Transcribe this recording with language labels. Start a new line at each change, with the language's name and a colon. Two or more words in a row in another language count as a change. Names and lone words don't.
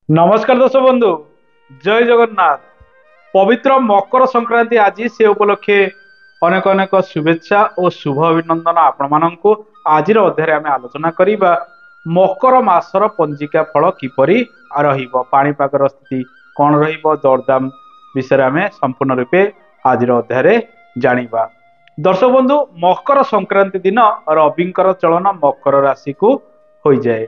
Odia: ନମସ୍କାର ଦର୍ଶକ ବନ୍ଧୁ, ଜୟ ଜଗନ୍ନାଥ। ପବିତ୍ର ମକର ସଂକ୍ରାନ୍ତି ଆଜି, ସେ ଉପଲକ୍ଷେ ଅନେକ ଅନେକ ଶୁଭେଚ୍ଛା ଓ ଶୁଭ ଅଭିନନ୍ଦନ ଆପଣମାନଙ୍କୁ। ଆଜିର ଅଧ୍ୟାୟରେ ଆମେ ଆଲୋଚନା କରିବା ମକର ମାସର ପଞ୍ଜିକା ଫଳ କିପରି ରହିବ, ପାଣିପାଗର ସ୍ଥିତି କଣ ରହିବ, ଦରଦାମ ବିଷୟରେ ଆମେ ସମ୍ପୂର୍ଣ୍ଣ ରୂପେ ଆଜିର ଅଧ୍ୟାୟରେ ଜାଣିବା। ଦର୍ଶକ ବନ୍ଧୁ, ମକର ସଂକ୍ରାନ୍ତି ଦିନ ରବିଙ୍କର ଚଳନ ମକର ରାଶିକୁ ହୋଇଯାଏ।